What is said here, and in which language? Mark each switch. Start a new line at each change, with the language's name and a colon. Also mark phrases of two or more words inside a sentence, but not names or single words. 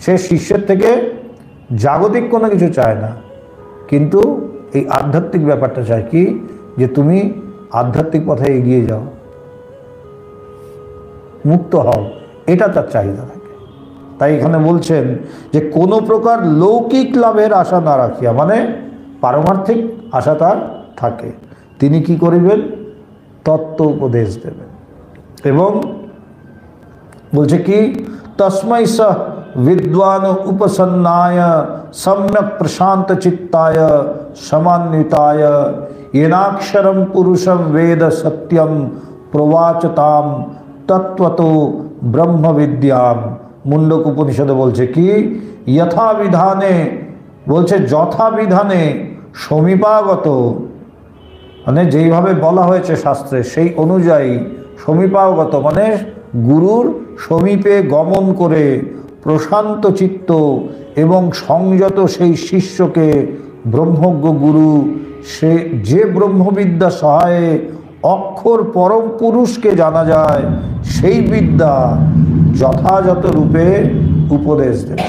Bangla: সে শিষ্যের থেকে জাগতিক কোনো কিছু চায় না, কিন্তু এই আধ্যাত্মিক ব্যাপারটা চায় কি, যে তুমি আধ্যাত্মিক পথে এগিয়ে যাও, মুক্ত হও, এটা তার চাহিদা থাকে। তাই এখানে বলছেন যে কোনো প্রকার লৌকিক লাভের আশা না রাখিয়া, মানে পারমার্থিক আশা তার থাকে, তিনি কি করিবেন, তত্ত্ব উপদেশ দেবেন। এবং বলছে কি,
Sanskrit: তস্मै স विद्वान उपसन्नाय सम्यक प्रशांत चित्ताय समान्विताय येनाक्षरम पुरुषम वेद सत्यम प्रवाचताम तत्वतो ब्रह्म विद्याम।
Bangla: মুণ্ডক উপনিষদে বলছে কি,
Sanskrit: यथा विधाने,
Bangla: বলছে
Sanskrit: যথা বিধানে,
Bangla: সমীপাগত, মানে যেইভাবে বলা হয়েছে শাস্ত্রে সেই অনুযায়ী, সমীপাগত মানে গুরুর সমীপে গমন করে প্রশান্ত চিত্ত এবং সংযত সেই শিষ্যকে ব্রহ্মজ্ঞ গুরু, সে যে ব্রহ্মবিদ্যা সহায়ে অক্ষর পরম পুরুষকে জানা যায়, সেই বিদ্যা যথাযথ রূপে উপদেশ দেবেন।